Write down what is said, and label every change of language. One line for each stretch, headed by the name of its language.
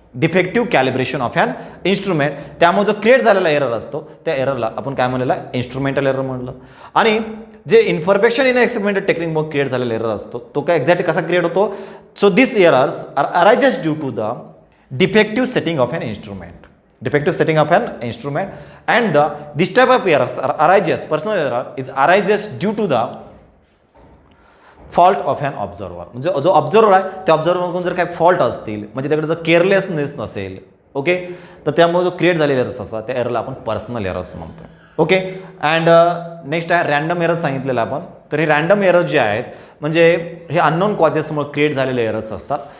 English: Defective calibration of an instrument.
Marathi: त्यामुळे जो create झालेला एरर असतो त्या एररला आपण काय म्हणलेला, इन्स्ट्रुमेंटल एरर म्हणलं. आणि जे इन्फॉर्मेशन इन एक्सपेरिमेंटल टेक्निकमुळे क्रिएट झालेला एरर असतो तो काय एक्झॅक्टली कसा क्रिएट होतो,
English: So this errors are arises due to the defective setting of an instrument. Defective setting of an instrument, and this type of errors are arises, personal error is arises due to the fault of an observer.
Marathi: म्हणजे जो observer आहे त्या ऑब्झर्वरकडून जर काही fault असतील, म्हणजे त्याकडे जर केअरलेसनेस नसेल, ओके, तर त्यामुळे जो क्रिएट झालेले एरर्स असतात त्या एररला आपण पर्सनल एरर्स म्हणतो. ओके, अँड नेक्स्ट आहे रँडम एरर्स सांगितलेलं आपण. तर हे रँडम एरर्स जे आहेत म्हणजे हे अननोन कॉजेसमुळे क्रिएट झालेले एरर्स असतात.